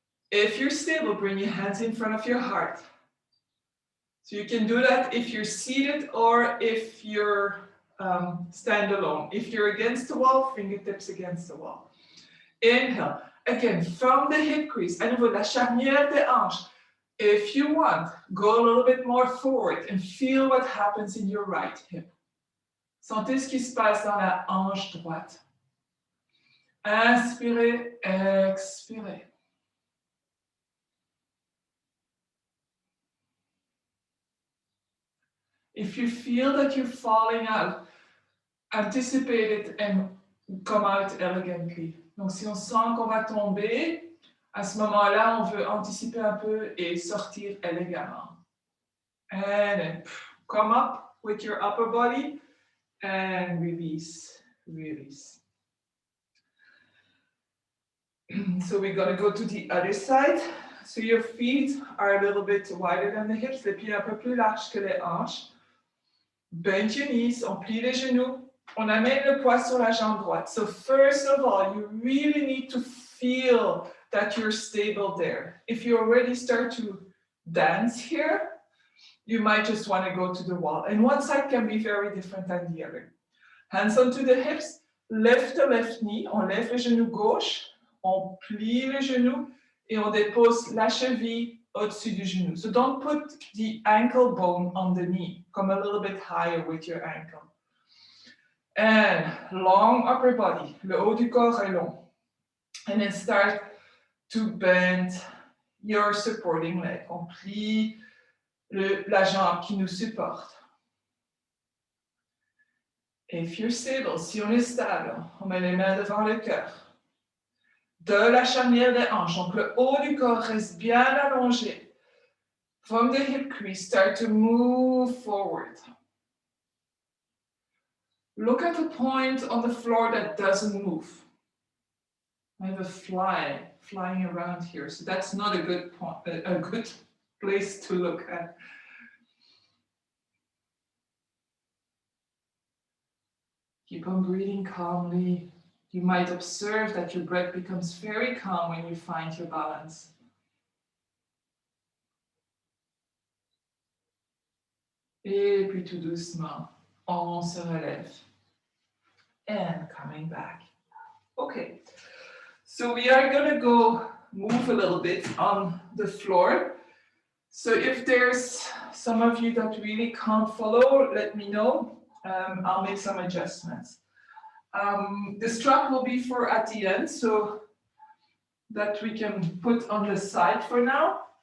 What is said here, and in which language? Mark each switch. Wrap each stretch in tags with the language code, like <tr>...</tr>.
<en>If you're stable, bring your hands in front of your heart. So you can do that if you're seated or if you're stand alone. If you're against the wall, fingertips against the wall. Inhale. Again, from the hip crease,</en> <fr>à nouveau de la charnière des hanches.</fr> <en>If you want, go a little bit more forward and feel what happens in your right hip.</en> <fr>Sentez ce qui se passe dans la hanche droite. Inspirez, expirez.</fr> <en>If you feel that you're falling out, anticipate it and come out elegantly.</en> <fr>Donc, si on sent qu'on va tomber, à ce moment-là, on veut anticiper un peu et sortir élégamment.</fr> <en>And then come up with your upper body and release, release. So we're going to go to the other side. So your feet are a little bit wider than the hips,</en> <fr>les pieds un peu plus larges que les hanches.</fr> <en>Bend your knees,</en> <fr>on plie les genoux, on amène le poids sur la jambe droite.</fr> <en>So first of all, you really need to feel that you're stable there. If you already start to dance here, you might just want to go to the wall. And one side can be very different than the other. Hands onto the hips, lift the left knee,</en> <fr>on lève le genou gauche, on plie le genou et on dépose la cheville au-dessus du genou.</fr> <en>So don't put the ankle bone on the knee. Come a little bit higher with your ankle. And long upper body.</en> <fr>Le haut du corps est long.</fr> <en>And then start to bend your supporting leg.</en> <fr>On plie la jambe qui nous supporte.</fr> <en>If you're stable,</en> <fr>si on est stable, on met les mains devant le cœur. De la charnière des hanches, donc le haut du corps reste bien allongé.</fr> <en>From the hip crease, start to move forward. Look at the point on the floor that doesn't move. I have a fly flying around here, so that's not a good point, a good place to look at. Keep on breathing calmly. You might observe that your breath becomes very calm when you find your balance.</en> <fr>Et puis tout doucement, on se relève.</fr> <en>And coming back. Okay, so we are going to go move a little bit on the floor. So if there's some of you that really can't follow, let me know. I'll make some adjustments. The strap will be for at the end, so that we can put on the side for now.</en>